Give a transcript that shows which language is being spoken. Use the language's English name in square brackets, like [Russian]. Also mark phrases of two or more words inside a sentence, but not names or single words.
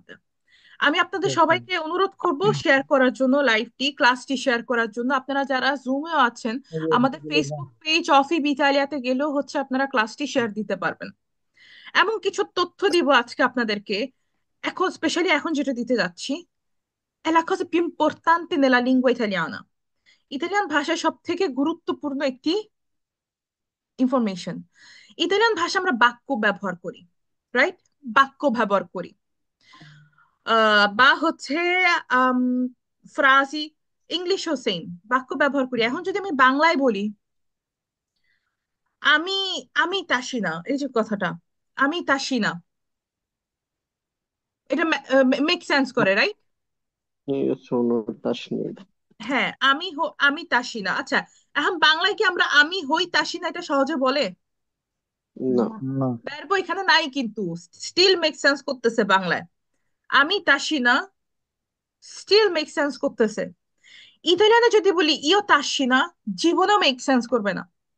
[Bangla] আমি আপনাদের সবাইকে অনুরোধ করব শেয়ার করার জন্য, লাইভটি ক্লাসটি শেয়ার করার জন্য। আপনারা যারা জুমেও আছেন, আমাদের ফেসবুক পেজ অফি বিটালিয়াতে গেলেও হচ্ছে আপনারা ক্লাসটি শেয়ার দিতে পারবেন। এমন কিছু তথ্য দিব আজকে আপনাদেরকে, এখন স্পেশালি এখন যেটা দিতে যাচ্ছি, [Italian] è la cosa più importante nella lingua italiana. [Bangla] ইতালিয়ান ভাষায় সব থেকে গুরুত্বপূর্ণ একটি ইনফরমেশন। ইতালিয়ান ভাষা আমরা বাক্য ব্যবহার করি, রাইট? বাক্য ব্যবহার করি, বা হচ্ছে ফ্রাজি, ইংলিশও সেম, বাক্য ব্যবহার করি। এখন যদি আমি বাংলায় বলি, আমি আমি তাসি না, এই যে কথাটা আমি তাসি না, এটা [English] make sense [Bangla] করে, রাইট? [Italian] Io sono Tashmir. [Bangla] হ্যাঁ, আমি তাসি না। আচ্ছা, এখন বাংলায় কি আমরা আমি হই তাসি না এটা সহজে বলে? [Italian] No. [Bangla] না। ভার্ব এখানে নাই, কিন্তু [English] still make sense [Bangla] করতেছে বাংলায়। আমি তাসি না [English] still make sense [Bangla] করতেছে। ইতালিয়ানে যদি বলি ইও তাসি না, জীবনেও [English] make sense [Bangla] করবে না।